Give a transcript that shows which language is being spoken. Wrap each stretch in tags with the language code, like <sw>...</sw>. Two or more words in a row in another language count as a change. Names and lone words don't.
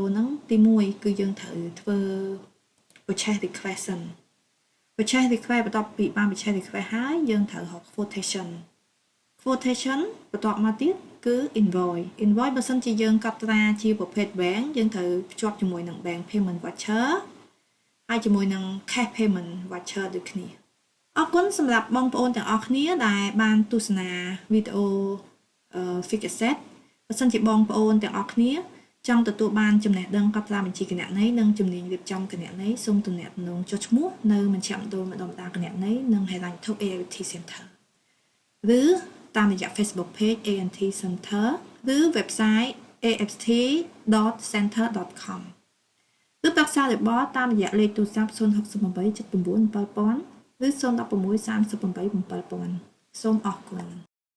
<km>ហ្នឹងទី1គឺយើងត្រូវធ្វើ</km> <en>purchase request</en> <km>បន្ទាប់ពីបាន</km> <en>purchase request</en> <km>ហើយយើងត្រូវរក quotation បន្ទាប់មកទៀតគឺ invoice បើសិនជាយើងកត់ត្រាជាប្រភេទ bank យើងត្រូវភ្ជាប់ជាមួយនឹង</km> <en>bank payment voucher</en> <km>ហើយជាមួយនឹង</km> <en>cash payment voucher</en> <km>ដូចគ្នាអរគុណសម្រាប់បងប្អូនទាំងអស់គ្នា ដែលបានទស្សនាវីដេអូ</km> <en>Fixed Asset</en> <km>បើសិនជាបងប្អូនទាំងអស់គ្នាចង់ទទួល បានចំណេះដឹងកត់ត្រាបញ្ជីគណនេយ្យនិងជំនាញរៀបចំគណនេយ្យសូមទំនាក់ទំនងចុះឈ្មោះនៅមជ្ឈមណ្ឌលម្ដងគណនេយ្យនិងហិរញ្ញវត្ថុ AIT Center ឬតាមរយៈ Facebook page ANT Center ឬ website aft.center.com ឬប្រឹក្សាយោបល់តាមរយៈលេខទូរស័ព្ទ068 79 7000ឬ016 38 7000សូមអរគុណ</km>